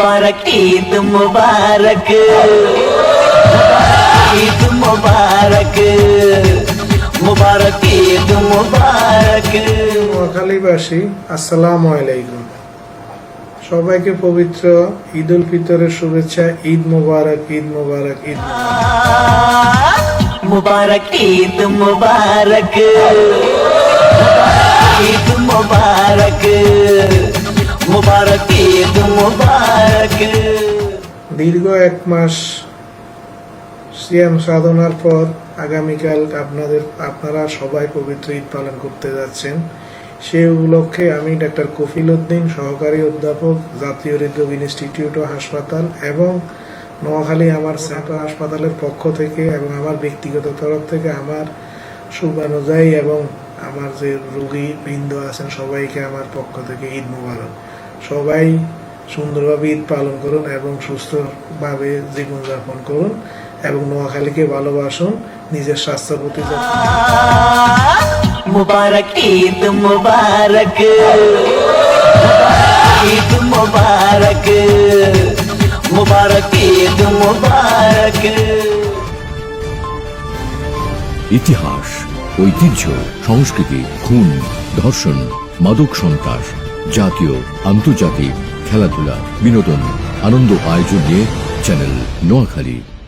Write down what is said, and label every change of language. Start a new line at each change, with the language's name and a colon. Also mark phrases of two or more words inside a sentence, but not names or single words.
Hindi: मुबारक ईद मुबारक ईद मुबारक मुबारक ईद मुबारक।
Bangla: নোয়াখালীবাসী
Arabic: السلام عليكم.
Bangla: সবাইকে পবিত্র ঈদ উল ফিতরের শুভেচ্ছা। ঈদ মুবারক, ঈদ মুবারক, ঈদ
Hindi: मुबारक ईद मुबारक ईद मुबारक मुबारक ईद मुबारक।
Bangla: দীর্ঘ এক মাস সিয়াম সাধনার পর আগামীকাল আপনারা সবাই পবিত্র ঈদ পালন করতে যাচ্ছেন। সেই উপলক্ষে আমি ডাক্তার কফিল উদ্দিন, সহকারী অধ্যাপক, জাতীয় হৃদরোগ ইনস্টিটিউট ও হাসপাতাল এবং নোয়াখালী আমার সেন্টার হাসপাতালের পক্ষ থেকে এবং আমার ব্যক্তিগত তরফ থেকে আমার শুভানুযায়ী এবং আমার যে রোগী বৃন্দ আছেন সবাইকে আমার পক্ষ থেকে ঈদ মোবারক। সবাই সুন্দরভাবে ঈদ পালন করুন এবং সুস্থভাবে জীবনযাপন করুন এবং নোয়াখালীকে ভালোবাসুন, নিজের স্বাস্থ্যের প্রতি
Hindi: मुबारक ईद मुबारक ईद मुबारक मुबारक ईद मुबारक।
Bangla: ইতিহাস, ঐতিহ্য, সংস্কৃতি, খুন, ধর্ষণ, মাদক সন্ত্রাস, জাতীয় আন্তর্জাতিক খেলাধুলা, বিনোদন, আনন্দ আয়োজন নিয়ে চ্যানেল নোয়াখালী।